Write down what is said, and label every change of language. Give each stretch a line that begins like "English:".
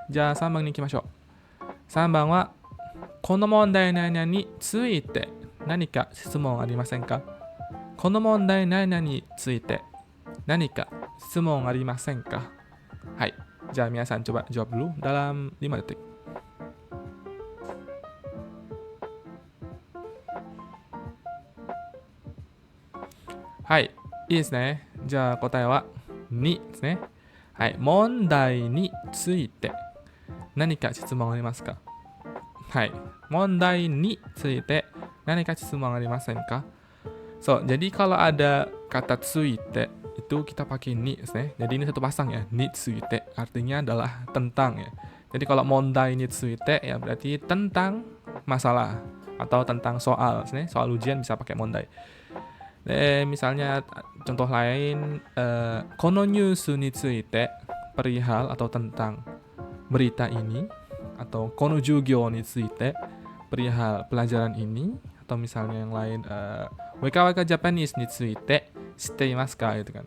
Japanese: じゃあ3番に行きましょう。3番はこの問題何々について何か質問ありませんか？この問題何々について何か質問ありませんか？はい。じゃあ皆さん
Indonesian: coba jawab dulu dalam 5 detik.
Japanese: Hai, いいですね。じゃあ答えは2ですね。はい。問題について何か質問ありますか？はい。問題について何か質問ありませんか？
Indonesian: So, jadi kalau ada kata tsuite itu kita pakai ni, jadi ini satu pasang ya, ni tsuite artinya adalah tentang ya. Jadi kalau
Japanese: mondai ni tsuite
Indonesian: ya berarti tentang masalah atau tentang soal, soal ujian bisa pakai mondai. Misalnya contoh lain,
Japanese: kono nyusu ni tsuite,
Indonesian: perihal atau tentang berita ini, atau
Japanese: kono jugyo ni tsuite,
Indonesian: perihal pelajaran ini, atau misalnya yang lain, WKWK
Japanese: Japanese ni tsuite shiteimasu ka
Indonesian: gitu kan.